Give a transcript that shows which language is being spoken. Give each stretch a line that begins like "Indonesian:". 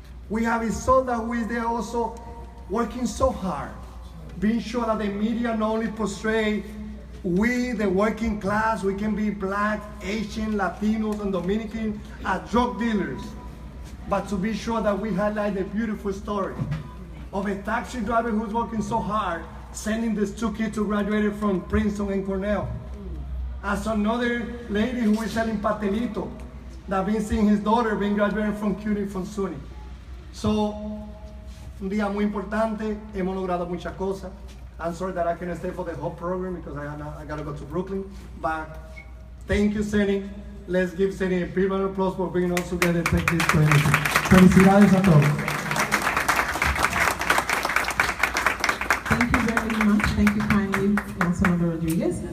English: We have Isolda, who is there also working so hard, being sure that the media not only portray we, the working class, we can be Black, Asian, Latinos, and Dominican as drug dealers, but to be sure that we highlight the beautiful story of a taxi driver who's working so hard, sending these 2 kids to graduate from Princeton and Cornell. As another lady who is selling pastelito, that been seeing his daughter being graduated from CUNY, from SUNY.
Spanish: So, un día muy importante, hemos logrado muchas cosas.
English: I'm sorry that I can't stay for the whole program because I gotta go to Brooklyn. But thank you, Seni. Let's give Seni a big round of applause for bringing us together and take this credit.
Spanish: Felicidades a todos.
English: Thank you very much. Thank you kindly, Councilmember Rodriguez.